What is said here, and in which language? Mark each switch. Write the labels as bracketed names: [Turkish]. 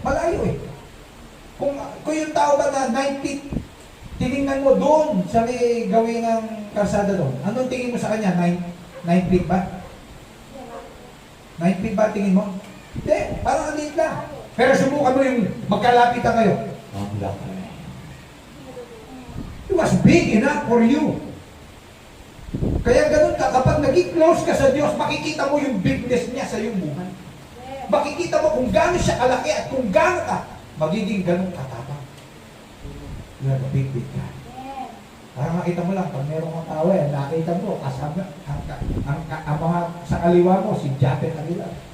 [Filipino] Malayo Kung yung tao ba na 9 feet, tinignan mo doon sa may gawin ng kalsada doon, anong tingin mo sa Kanya? 9 9 feet ba? 9 feet ba tingin mo? Hindi, parang ang liit lang. Pero subukan mo yung magkalapitan kayo. Ang laki. [English] It was big enough for you. [Filipino] Kaya ganun ka, kapag naging close ka sa Diyos, makikita mo yung bigness niya sa iyong buhay. Makikita mo kung gaano siya kalaki at kung gaano ka magiging ganun katapang. [English] You have a big God. [Filipino] Parang makita mo lang, pag meron kang tao nakita mo, kasama, ang mga sa kaliwa mo, si Japet Aguilar.